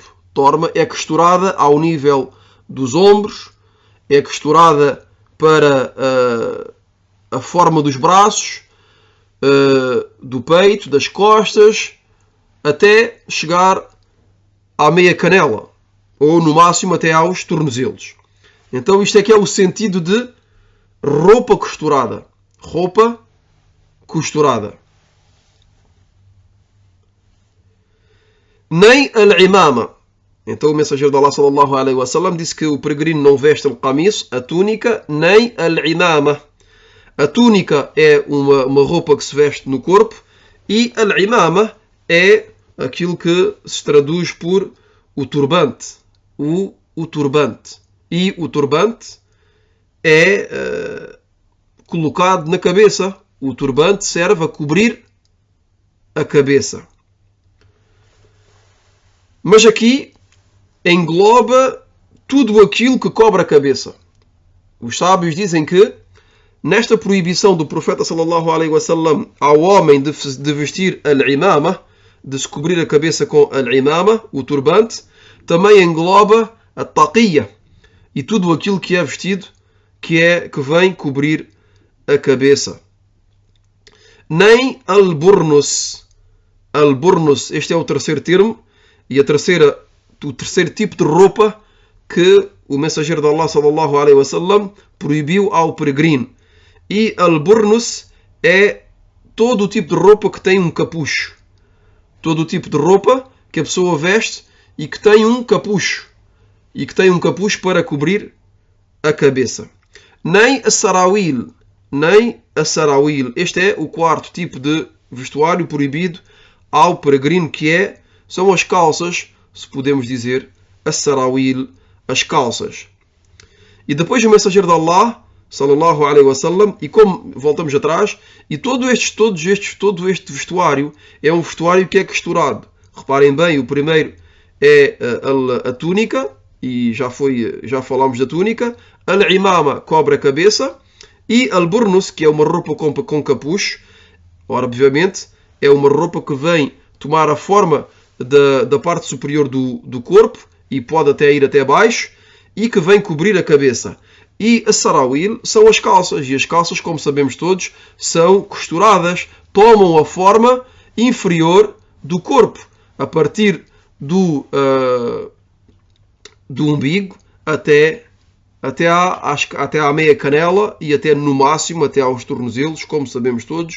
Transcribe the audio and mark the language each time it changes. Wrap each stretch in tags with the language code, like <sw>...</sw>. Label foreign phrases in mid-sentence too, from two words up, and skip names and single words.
<pt>É costurada ao nível dos ombros, é costurada para a forma dos braços, do peito, das costas, até chegar à meia canela, ou no máximo até aos tornozelos. Então isto é que é o sentido de roupa costurada. Roupa costurada. Nem al-imama. Então o mensageiro de Allah</pt> <ar>صلى الله عليه وسلم</ar> <pt>disse que o peregrino não veste al-qamis, a túnica, nem al-imama. A túnica é uma roupa que se veste no corpo e al-imama é aquilo que se traduz por o turbante. O turbante. E o turbante é colocado na cabeça. O turbante serve a cobrir a cabeça. Mas aqui engloba tudo aquilo que cobre a cabeça. Os sábios dizem que nesta proibição do profeta</pt> <ar>صلى الله عليه وسلم</ar> <pt>ao homem de vestir al-imama, de se cobrir a cabeça com al-imama, o turbante, também engloba a taqiyya e tudo aquilo que é vestido que vem cobrir a cabeça. Nem al-burnus. Al-burnus, este é o terceiro termo e o terceiro tipo de roupa que o mensageiro de Allah</pt> <ar>صلى الله عليه وسلم</ar> <pt>proibiu ao peregrino. E al-burnus é todo o tipo de roupa que tem um capucho. Todo o tipo de roupa que a pessoa veste e que tem um capucho. E que tem um capucho para cobrir a cabeça. Nem a sarawil. Nem a sarawil. Este é o quarto tipo de vestuário proibido ao peregrino, são as calças, se podemos dizer, a sarawil, as calças. E depois o mensageiro de Allah</pt> <ar>صلى الله عليه وسلم,</ar> <pt>e como voltamos atrás, e todo este vestuário é um vestuário que é costurado. Reparem bem, o primeiro é a túnica, e já falámos da túnica. Al-imama cobre a cabeça, e al-burnus, que é uma roupa com capucho. Ora, obviamente, é uma roupa que vem tomar a forma da parte superior do corpo, e pode até ir até baixo, e que vem cobrir a cabeça. E a sarawil são as calças, e as calças, como sabemos todos, são costuradas, tomam a forma inferior do corpo, a partir do umbigo até à meia canela e até no máximo até aos tornozelos, como sabemos todos.</pt>